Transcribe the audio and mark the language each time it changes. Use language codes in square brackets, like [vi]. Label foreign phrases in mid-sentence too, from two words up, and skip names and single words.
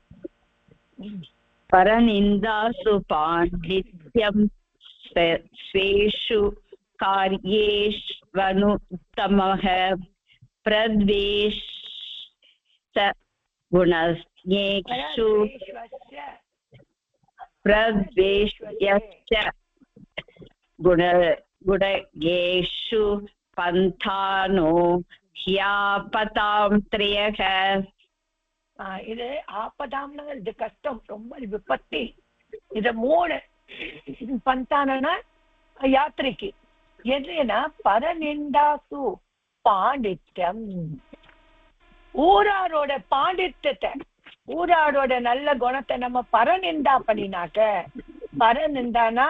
[sa] परनिन्दासु पाण्डित्यं स्वेषु कार्येष्वनुत्तमः प्रद्वेषश्च गुणस्तेषु गुणगेषु पन्थानो ह्यापतां त्रयः. [ta] இது ஆப்பதாம்னா இது கஷ்டம், ரொம்ப விபத்தி. இத மூணு பந்தானா யாத்திரைக்கு எதுனா [sa] परनिन्दासु पाण्डित्यं, [ta] ஊராரோட பாண்டித்யத்தை, ஊராரோட நல்ல குணத்தை நம்ம பரநிந்தா பண்ணினாக்க, பரநிந்தானா